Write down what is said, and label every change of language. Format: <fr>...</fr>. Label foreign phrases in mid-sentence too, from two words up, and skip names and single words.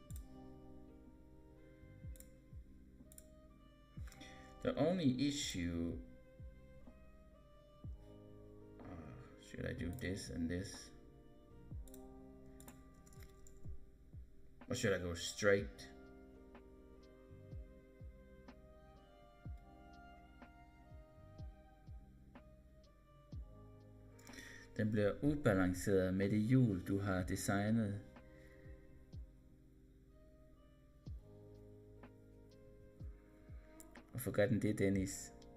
<en>The only issue, should I do this and this? Or should I go straight?</en> <da>Den bliver ubalanceret med det hjul, du har designet. Hvorfor gør den det, Dennis?</da>